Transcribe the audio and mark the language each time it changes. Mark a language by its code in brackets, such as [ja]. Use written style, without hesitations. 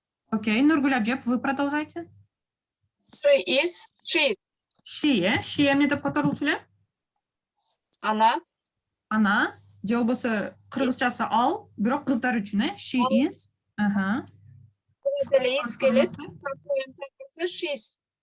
[ru] Окей, Нургуль Абжеп, вы продолжайте. [en] She is, she. [ky] She эмне деп которулчу эле? [ru] Она. Она, [ky] же болбосо кыргызчасы ал, бирок кыздар үчүн, [en] she is. Is келет, she's.